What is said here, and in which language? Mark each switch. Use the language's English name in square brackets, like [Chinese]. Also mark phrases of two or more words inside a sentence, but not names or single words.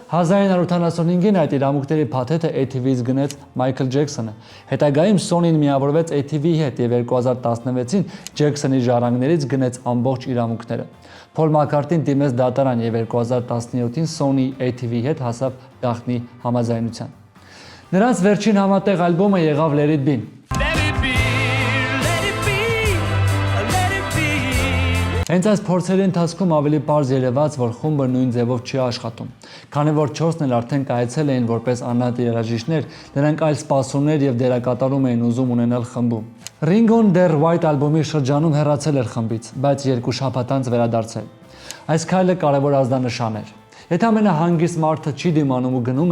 [Armenian] 1985-ին այդ իրավունքների փաթեթը ATV-ից գնեց Մայքլ Ջեքսոնը։ Հետագայում Sony-ն միավորվեց ATV-ի հետ եւ 2016-ին Ջեքսոնի ժառանգներից գնեց ամբողջ իրավունքները։ Փոլ Մաքքարթնին դիմեց դատարան եւ 2017-ին Sony ATV-ի հետ հասավ գաղտնի համաձայնության։ Նրանց վերջին համատեղ ալբոմը եղավ Let It Be։ [English] Let it be, let it be, let it be. [Armenian] Հենց այս փորձերի ընթացքում ավելի պարզ երևաց, որ խումբը նույն ձևով չի աշխատում։ Քանի որ 4-ն էլ արդեն կայացել էին որպես անհատ երաժիշտներ, նրանք այլ սպասումներ եւ դերակատարում էին ուզում ունենալ խմբում։ Ringo-ն դեռ White ալբոմի շրջանում հեռացել էր խմբից, բայց 2 շաբաթ անց վերադարձել։ Այս քայլը կարևոր ազդանշան էր։ Եթե ամենահանգիստ մարդը չի դիմանում ու գնում է,